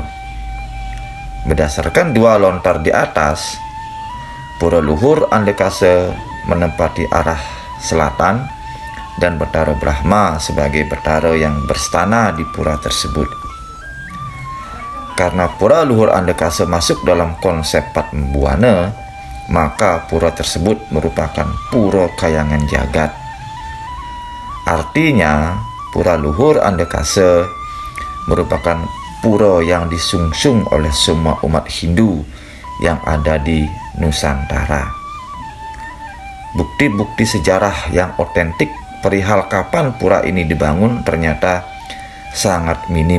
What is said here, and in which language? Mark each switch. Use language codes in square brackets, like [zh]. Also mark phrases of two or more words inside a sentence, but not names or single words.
[id] Berdasarkan 2 lontar di atas, Pura Luhur Andekase menempati arah selatan dan Betara Brahma sebagai betara yang berstana di pura tersebut. Karena Pura Luhur Andekase masuk dalam konsep Padma Buana, maka pura tersebut merupakan pura kayangan jagat. Artinya, Pura Luhur Andekase merupakan pura yang disungsung oleh semua umat Hindu yang ada di Nusantara. Bukti-bukti sejarah yang otentik perihal kapan pura ini dibangun ternyata sangat minim.